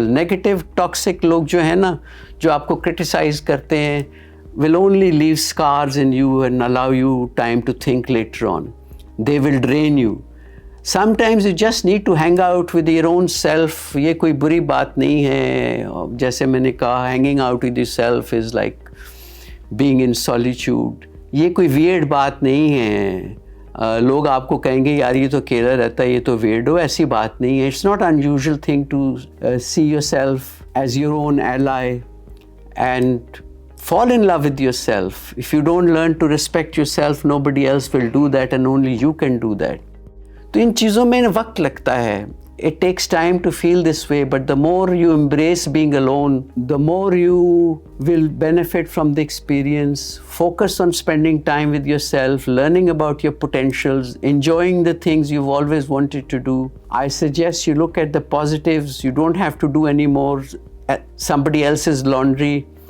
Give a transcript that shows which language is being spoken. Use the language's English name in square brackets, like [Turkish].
[English] Negative, toxic [Hindi] लोग जो है ना, जो आपको [English] criticize [Hindi] करते हैं, [English] will only leave scars in you and allow you time to think later on. They will drain you. Sometimes you just need to hang out with your own self. [Hindi] ये कोई बुरी बात नहीं है. जैसे मैंने कहा, [English] hanging out with yourself is like being in solitude. [Hindi] ये कोई weird बात नहीं है. लोग आपको कहेंगे यार ये तो अकेला रहता है, ये तो weirdo. ऐसी बात नहीं है. [English] It's not unusual thing to see yourself as your own ally and fall in love with yourself. If you don't learn to respect yourself, nobody else will do that and only you can do that. [Hindi] तो इन चीज़ों में वक्त लगता है. [English] It takes time to feel this way, but the more you embrace being alone, the more you will benefit from the experience. Focus on spending time with yourself, learning about your potentials, enjoying the things you've always wanted to do. I suggest you look at the positives. You don't have to do any more somebody else's laundry.